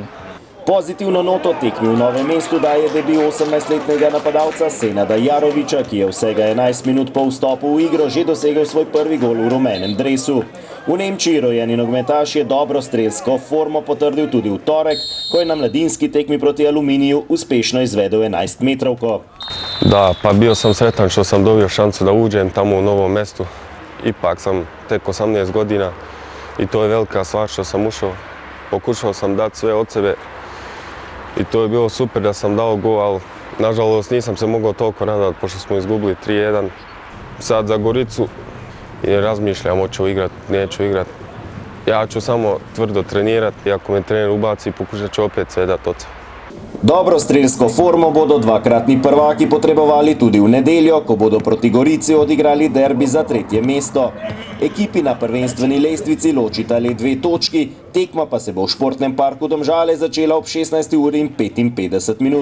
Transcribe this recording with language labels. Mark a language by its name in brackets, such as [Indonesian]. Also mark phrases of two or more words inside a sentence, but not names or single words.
[Slovenian] Pozitivno noto tekmi v Novem mestu daje debi 18-letnega napadalca Senada Jarovića, ki je vsega 11 minut po vstopu v igro že dosegel svoj prvi gol v rumenem dresu. V Nemčiji rojeni nogometaš je dobro strelsko formo potrdil tudi v torek, ko je na mladinski tekmi proti Aluminiju uspešno izvedel 11-metrovko. [Croatian] Da, pa bio sam sretan što sam dobio šansu da uđem tamo u Novom mestu. Ipak sam tek 18 godina i to je velika stvar što sam ušao. Pokušao sam dati sve od sebe i to je bilo super da sam dao gol, ali nažalost nisam se mogao toliko radati pošto smo izgubili 3-1. Sad za Goricu i razmišljam hoću igrat, neću igrat. Ja ću samo tvrdo trenirati i ako me trener ubaci pokušat ću opet sve dati od sebe. [Slovenian] Dobro strelsko formo bodo dvakratni prvaki potrebovali tudi v nedeljo, ko bodo proti Gorici odigrali derbi za 3. mesto. Ekipi na prvenstveni lestvici ločita le 2 točki, tekma pa se bo v športnem parku Domžale začela ob 16:55.